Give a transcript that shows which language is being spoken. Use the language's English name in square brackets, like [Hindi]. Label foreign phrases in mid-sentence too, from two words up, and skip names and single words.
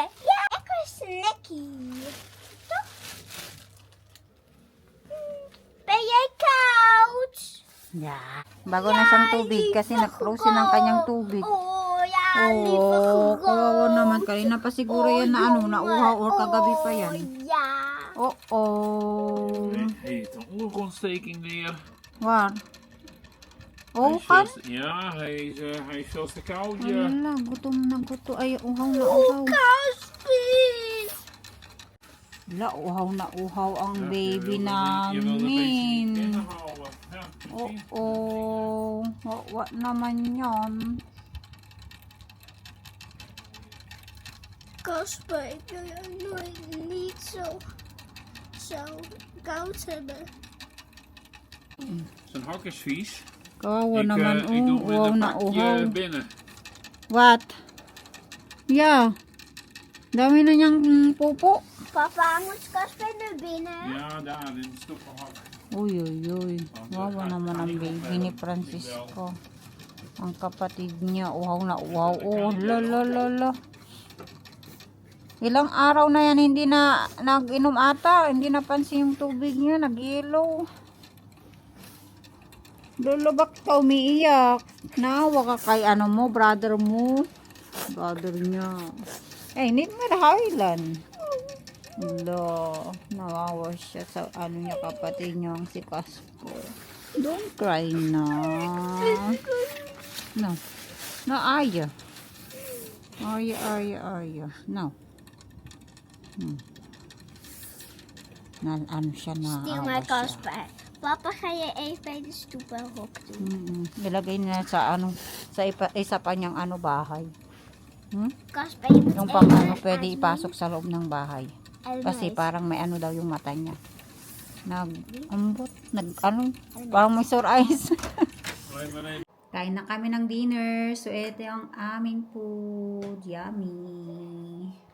[Dutch] Ja, lekker snackie. Toch? Ben jij koud? Ja. [Filipino] Bago na siyang tubig kasi nag-close ng kanyang tubig. [Dutch] Oh, ja, lieve [English] Oh, God. [Filipino] kawawa naman. Kanina pa siguro yan na nauhaw or kagabi pa yan. [Dutch] Oh, ja. Oh. Hij heeft een oogontsteking weer. Waar? Hij Oh, is kan? veel te- Ja, hij is veel te koud. Ja. [Filipino] Wala, gutom na gutom. Ay, uhaw na uhaw. [Dutch] Kasper. [Filipino] Wala, uhaw na uhaw ang [Dutch] Ja, [Filipino] baby [Dutch] je wilde een beetje [Filipino] namin. [Dutch] binnenhouden. Ja, precies. [Filipino] Oo. What naman yan? [Dutch] Kasper, ik wil jou nooit niet zo koud hebben. Zijn hak is vies. [Filipino] Kawawa naman. [Dutch] Ik doe [Filipino] Uhaw [Dutch] hem in [Filipino] na [Dutch] een pakje [Filipino] uhaw. [Dutch] binnen. [English] What? Yeah. [Filipino] Dami na niyang pupo. [Dutch] Papa, moet Kasper naar binnen? Ja, daar in het stoepelhak. [Filipino] Uy, uy, uy. Wawa naman ang baby ni Francisco. Ang kapatid niya, uhaw na uhaw. Oh, la. Ilang araw na yan, hindi na nag-inom ata. Hindi napansin yung tubig niya, nag-yellow. Lolo, bakit ka umiiyak? Naawa ka kay mo, brother mo. Brother niya. Eh, need mo na Highland. Lo, nawawa siya sa niya kapatid niya si Casper. [English] Don't cry [Filipino] na. [English] No. No, Aya. Aya. No. [Filipino] Siya na [Dutch] Stil maar, Kasper. Papa, ga je even bij de stoepelhok doen? [Filipino] Ilagay niya sa isa pa niyang bahay. [Dutch] Kasper, je moet [Filipino] Yung [Dutch] even [Filipino] pwede [Dutch] aan [Filipino] ipasok sa loob ng bahay. [Dutch] doen. [Filipino] Kasi parang may daw yung mata niya. Parang may sore eyes. Kain na kami ng dinner. So, ito ang aming food. Yummy.